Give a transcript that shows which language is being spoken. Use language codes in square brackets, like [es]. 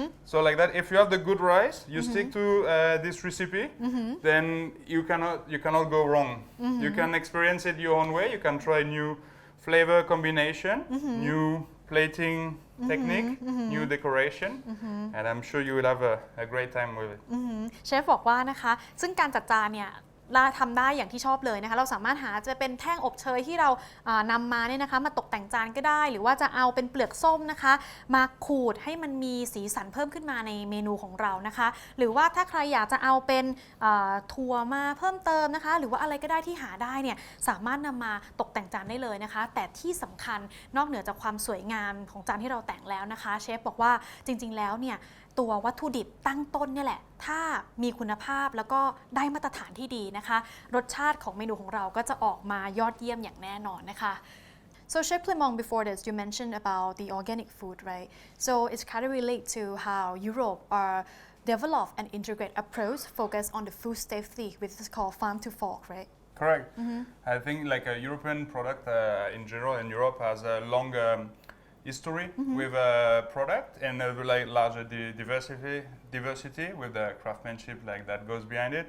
[en] So like that, if you have the good rice, you stick to this recipe, then you cannot go wrong. You can experience it your own way. You can try new flavor combination, new plating technique, new decoration, and I'm sure you will have a great time with it. [th] เชฟบอกว่านะคะซึ่งการจัดจานเนี่ยทำได้อย่างที่ชอบเลยนะคะเราสามารถหาจะเป็นแท่งอบเชยที่เรานำมาเนี่ยนะคะมาตกแต่งจานก็ได้หรือว่าจะเอาเป็นเปลือกส้มนะคะมาขูดให้มันมีสีสันเพิ่มขึ้นมาในเมนูของเรานะคะหรือว่าถ้าใครอยากจะเอาเป็น ถั่วมาเพิ่มเติมนะคะหรือว่าอะไรก็ได้ที่หาได้เนี่ยสามารถนำมาตกแต่งจานได้เลยนะคะแต่ที่สำคัญนอกเหนือจากความสวยงามของจานที่เราแต่งแล้วนะคะเชฟบอกว่าจริงๆแล้วเนี่ยตัววัตถุดิบตั้งต้นเนี่ยแหละถ้ามีคุณภาพแล้วก็ได้มาตรฐานที่ดีนะคะรสชาติของเมนูของเราก็จะออกมายอดเยี่ยมอย่างแน่นอนนะคะ [en] So Chef Clement, before this, you mentioned about the organic food, right? So it's kind of relate to how Europe are develop an integrated approach focused on the food safety, which is called farm to fork, right? Correct. I think like a European product in general in Europe has a long history with a product and like larger diversity with the craftsmanship like that goes behind it.